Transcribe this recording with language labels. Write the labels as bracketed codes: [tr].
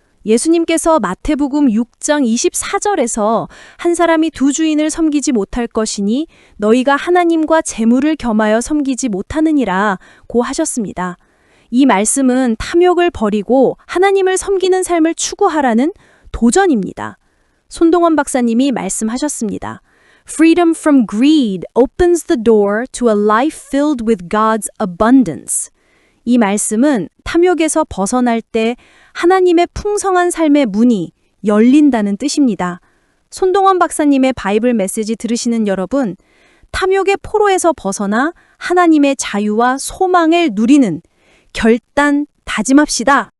[ko] 예수님께서 마태복음 6장 24절에서 한 사람이 두 주인을 섬기지 못할 것이니 너희가 하나님과 재물을 겸하여 섬기지 못하느니라 고 하셨습니다. 이 말씀은 탐욕을 버리고 하나님을 섬기는 삶을 추구하라는 도전입니다. 손동원 박사님이 말씀하셨습니다. [en] Freedom from greed opens the door to a life filled with God's abundance. [ko] 이 말씀은 탐욕에서 벗어날 때 하나님의 풍성한 삶의 문이 열린다는 뜻입니다. 손동원 박사님의 바이블 메시지 들으시는 여러분, 탐욕의 포로에서 벗어나 하나님의 자유와 소망을 누리는 결단 다짐합시다.